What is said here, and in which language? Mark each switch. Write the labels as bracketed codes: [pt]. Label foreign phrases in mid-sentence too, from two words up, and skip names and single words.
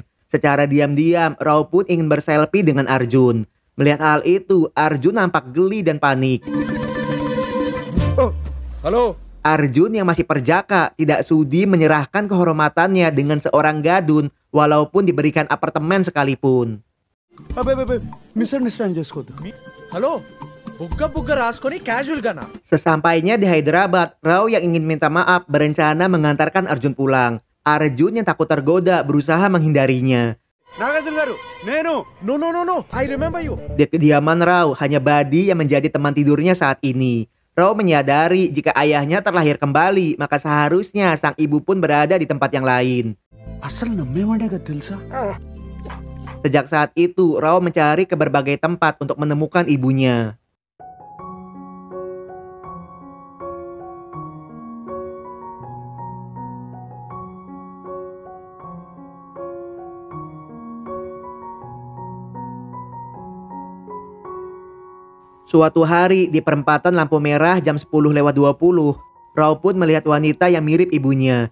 [id] Secara diam-diam, Rao pun ingin berselfie dengan Arjun. Melihat hal itu, Arjun nampak geli dan panik. Oh, halo. Arjun yang masih perjaka tidak sudi menyerahkan kehormatannya dengan seorang gadun walaupun diberikan apartemen sekalipun. [te] Misunderstand చేసుకోవద్దు. హలో బుగ్గ రాసుకొని క్యాజువల్ గానా. [id] Sesampainya di Hyderabad, Rao yang ingin minta maaf berencana mengantarkan Arjun pulang. Arjun yang takut tergoda berusaha menghindarinya. [te] నాగార్జున గారు నేను [en] no I remember you. [id] Di kediaman Rao hanya Badi yang menjadi teman tidurnya saat ini. Rao menyadari jika ayahnya terlahir kembali, maka seharusnya sang ibu pun berada di tempat yang lain. [te] అసలు నమ్మేవాడే కదా తెలుసా. [id] Sejak saat itu, Rao mencari ke berbagai tempat untuk menemukan ibunya. Suatu hari di perempatan lampu merah jam 10:20, Rao pun melihat wanita yang mirip ibunya.